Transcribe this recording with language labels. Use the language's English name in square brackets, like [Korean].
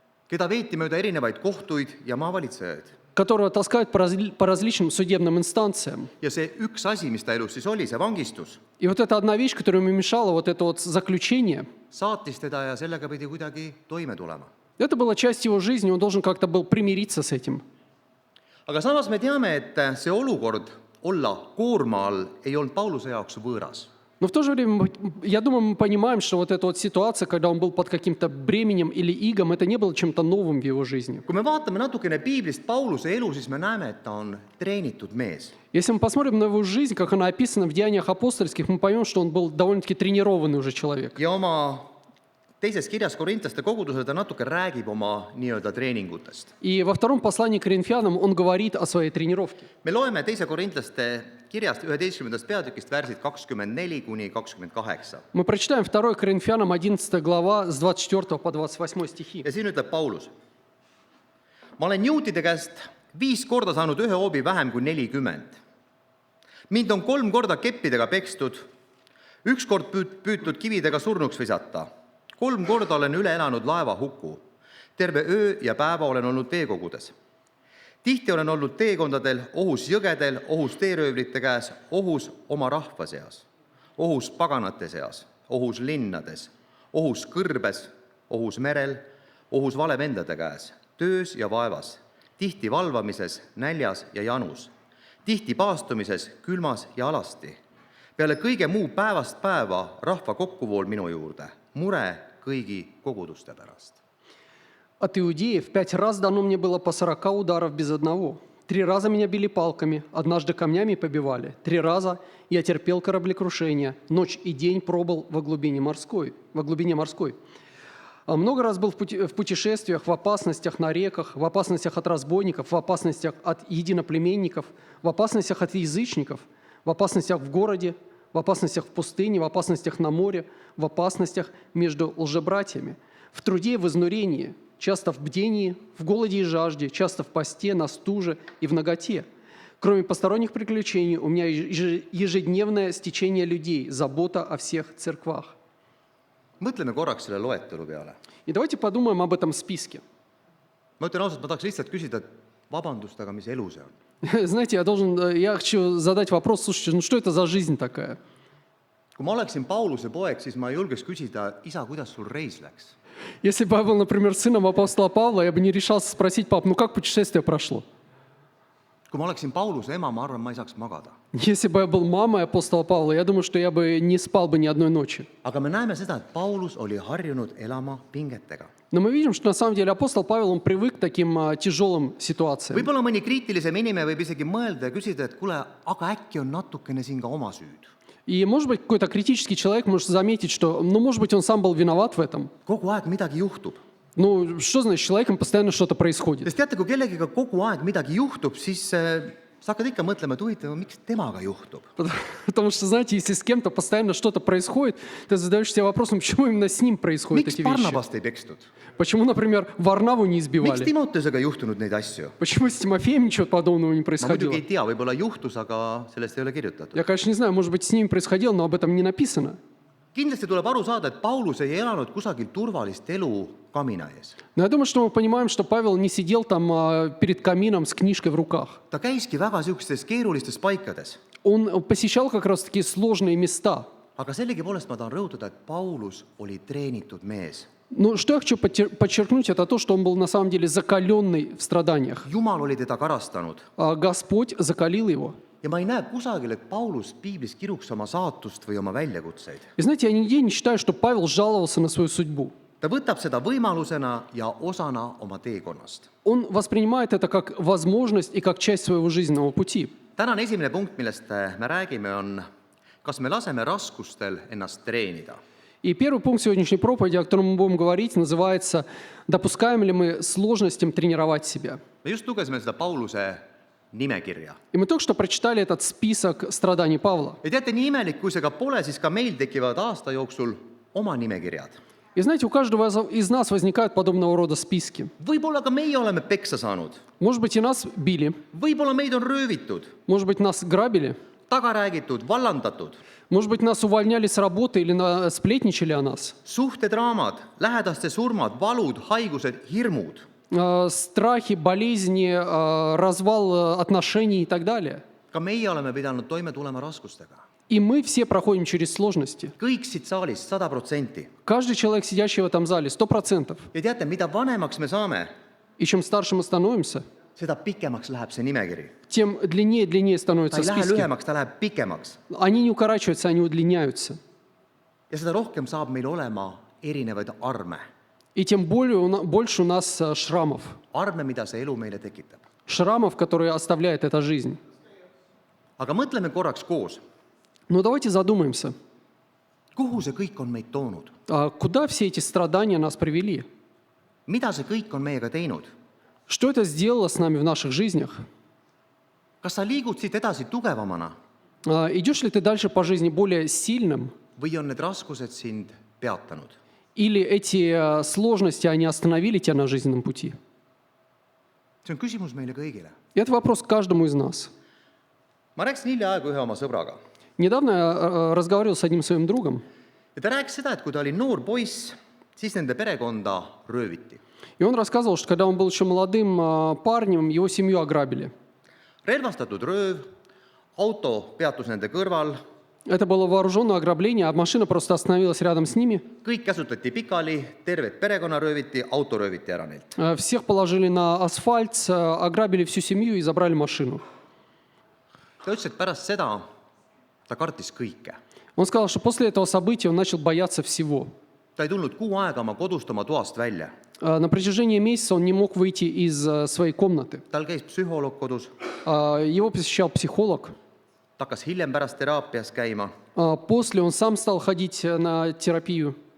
[Estonian] keda veeti mööda erinevaid kohtuid ja maavalitsejaid. [Russian] которого таскают по различным судебным инстанциям. [Estonian] ja see üks asi, mis ta elus siis oli, see vangistus, [Russian] И вот это одна вещь, которая ему мешала, вот это вот заключение, [Estonian] saatis teda ja sellega pidi kuidagi toime tulema. [Russian] это была часть его жизни, он должен как-то был примириться с этим. [Estonian] aga samas me teame, et see olukord olla koorma all ei olnud Pauluse jaoks võõras. [Russian] Но в то же время, я думаю, мы понимаем, что вот эта вот ситуация, когда он был под каким-то бременем или игом, это не было чем-то новым в его жизни. [Estonian] kui me vaatame natukene piiblist Pauluse elu, siis me näeme, et ta on treenitud mees. [Russian] Если мы посмотрим на его жизнь, как она описана в Деяниях апостольских, мы поймем, что он был довольно-таки тренированный уже человек. [Estonian] ja oma teises kirjas Korintlaste kogudusele ta natuke räägib oma nii-öelda treeningutest. [Russian] И во втором послании к Коринфянам он говорит о своей тренировке. [Estonian] me loeme teise Korintlaste kirjast 11. peatükist värsid 24–28. [Russian] Мы прочитаем 2 Коринфянам 11 глава с 24 по 28 стихи. [Estonian] ja siin ütleb Paulus: ma olen juutide käest 5 korda saanud ühe hoobi vähem kui 40. mind on 3 korda keppidega pekstud, 1 kord püütud kividega surnuks visata, 3 korda olen üle elanud laevahuku, terve öö ja päeva olen olnud veekogudes. tihti olen olnud teekondadel, ohus jõgedel, ohus teeröövlite käes, ohus oma rahva seas, ohus paganate seas, ohus linnades, ohus kõrbes, ohus merel, ohus valevendade käes, töös ja vaevas, tihti valvamises, näljas ja janus, tihti paastumises, külmas ja alasti. peale kõige muu päevast päeva rahva kokkuvool minu juurde, mure kõigi koguduste pärast. [Russian] От иудеев 5 раз дано мне было по 40 ударов без одного. 3 раза меня били палками, однажды камнями побивали. 3 раза я терпел кораблекрушение, ночь и день пробыл во глубине морской. Много раз был в путешествиях, в опасностях на реках, в опасностях от разбойников, в опасностях от единоплеменников, в опасностях от язычников, в опасностях в городе, в опасностях в пустыне, в опасностях на море, в опасностях между лжебратьями, в труде и в изнурении, часто в бдении, в голоде и жажде, часто в посте, на стуже и в наготе. Кроме посторонних приключений, у меня ежедневное стечение людей, забота о всех церквах. [Estonian] mõtleme korraks selle loetelu peale. [Russian] И давайте подумаем об этом списке. [Estonian] ma ütlen ausalt, ma tahaks lihtsalt küsida, et vabandust, aga mis elu see on? [Russian] Знаете, я хочу задать вопрос, слушайте, ну что это за жизнь такая? [Estonian] kui ma oleksin Pauluse poeg, siis ma ei julgeks küsida, isa, kuidas sul reis läks? [Russian] Если бы я был, например, сыном апостола Павла, я бы не решался спросить: пап, ну как путешествие прошло? [Estonian] kui ma oleksin Pauluse ema, ma arvan, ma ei saaks magada. [Russian] Если бы я был мамой апостола Павла, я думаю, что я бы не спал бы ни одной ночи. [Estonian] aga me näeme seda, et Paulus oli harjunud elama pingetega. [Russian] Но мы видим, что на самом деле апостол Павел, он привык к таким тяжелым ситуациям. [Estonian] võib-olla mõni kriitilisem inimene võib isegi mõelda ja küsida, et kuule, aga äkki on natukene siin ka oma süüd. [Russian] И, может быть, какой-то критический человек может заметить, что, ну, может быть, он сам был виноват в этом. [Estonian] kogu aeg midagi juhtub. [Russian] Ну, что значит, с человеком постоянно что-то происходит? [Estonian] sest teate, kui kellegiga kogu aeg midagi juhtub, siis sa hakkad ikka mõtlema, et huvitav, miks temaga juhtub. [Russian] Потому что, знаете, если с кем-то постоянно что-то происходит, ты задаешь себе вопросом, почему именно с ним происходят [Estonian] Miks [Russian] эти вещи. [Estonian] Barnabast ei pekstud? [Russian] Почему, например, Варнаву не [Estonian] Miks [Russian] избивали? [Estonian] Timoteusega ei juhtunud neid asju? [Russian] Почему с Тимофеем ничего подобного не [Estonian] Ma [Russian] происходило? [Estonian] muidugi ei tea, võib-olla juhtus, aga sellest ei ole kirjutatud. [Russian] Я, конечно, не знаю, может быть, с ними происходило, но об этом не написано. [Estonian] Kindlasti tuleb aru saada, et Paulus ei elanud kusagil turvalist elu kamina ees. [Russian] Но я думаю, что мы понимаем, что Павел не сидел там перед камином с книжкой в руках. [Estonian] Ta käiski väga niisugustes keerulistes paikades. [Russian] Он посещал как раз такие сложные места. [Estonian] Aga sellegipoolest ma tahan rõhutada, et Paulus oli treenitud mees. [Russian] Но что я хочу подчеркнуть, это то, что он был на самом деле закаленный в страданиях. [Estonian] Jumal oli teda karastanud. [Russian] Господь закалил его. [Estonian] Ja ma ei näe kusagil, et Paulus piiblis kiruks oma saatust või oma väljakutseid. [Russian] И знаете, я нигде не читаю, что Павел жаловался на свою судьбу. [Estonian] Ta võtab seda võimalusena ja osana oma teekonnast. [Russian] Он воспринимает это как возможность и как часть своего жизненного пути. [Estonian] Tänane esimene punkt, millest me räägime, on, kas me laseme raskustel ennast treenida. [Russian] И первый пункт сегодняшней проповеди, о котором мы будем говорить, называется «Допускаем ли мы сложностям тренировать себя?». [Estonian] Me just lugesime seda Pauluse nimekirja. [Russian] И мы только что прочитали этот список страданий Павла. [Estonian] Ja teate, nii imelik, kui see ka pole, siis ka meil tekivad aasta jooksul oma nimekirjad. [Russian] И знаете, у каждого из нас возникают подобного рода списки. [Estonian] Võib-olla ka meie oleme peksa saanud. [Russian] Может быть, и нас били, [Estonian] Võib-olla meid on röövitud, [Russian] может быть, нас грабили, [Estonian] taga räägitud, vallandatud. [Russian] может быть, нас увольняли с работы или сплетничали о нас. [Estonian] Suhtedraamad, lähedaste surmad, valud, haigused, hirmud. [Russian] Страхи, болезни, развал отношений и так далее. [Estonian] Ka meie oleme pidanud toime tulema raskustega. [Russian] И мы все проходим через сложности. [Estonian] Kõik siit saalist 100%. [Russian] Каждый человек, сидящий в этом зале, 100%. [Estonian] Ja teate, mida vanemaks me saame, [Russian] И чем старше мы становимся, [Estonian] seda pikemaks läheb see nimekiri. [Russian] тем длиннее и длиннее [Estonian] Ta [Russian] становятся [Estonian] ei lähe [Russian] списки. [Estonian] lühemaks, ta läheb pikemaks. [Russian] Они не укорачиваются, они удлиняются. [Estonian] Ja seda rohkem saab meil olema erinevaid arme. [Russian] И тем больше у нас шрамов. [Estonian] Arme, mida see elu meile tekitab. [Russian] Шрамов, которые оставляет эта жизнь. [Estonian] Aga mõtleme korraks koos. [Russian] Но давайте задумаемся, [Estonian] Kuhu see kõik on meid toonud? [Russian] куда все эти страдания нас привели? [Estonian] Mida see kõik on meiega teinud? [Russian] Что это сделало с нами в наших жизнях? [Estonian] Kas sa liigud siit edasi tugevamana [Russian] Идешь ли ты дальше по жизни более сильным? [Estonian] või on need raskused sind peatanud? [Russian] Или эти сложности, они остановили тебя на жизненном пути? [Estonian] See on küsimus meile kõigile. [Russian] И это вопрос к каждому из нас. [Estonian] Ma rääkisin hiljaaegu ühe oma sõbraga. [Russian] Недавно я разговаривал с одним своим другом, [Estonian] Ja ta rääkis seda, et kui ta oli noor poiss, siis nende perekonda rööviti. [Russian] и он рассказывал, что когда он был еще молодым парнем, его семью ограбили. [Estonian] Relvastatud rööv, auto peatus nende kõrval, [Russian] Это было вооруженное ограбление, а машина просто остановилась рядом с ними. [Estonian] kõik käsutati pikali, tervet perekonna rööviti, auto rööviti ära neilt. [Russian] Всех положили на асфальт, ограбили всю семью и забрали машину. [Estonian] Ta ütles, et pärast seda ta kartis kõike. [Russian] Он сказал, что после этого события он начал бояться всего. [Estonian] Ta ei tulnud kuu aega oma kodust, oma toast välja. [Russian] На протяжении месяца он не мог выйти из своей комнаты. [Estonian] Tal käis psühholoog kodus, [Russian] Его посещал психолог. [Estonian] ta hakkas hiljem pärast teraapias käima. [Russian] После он сам стал ходить на терапию.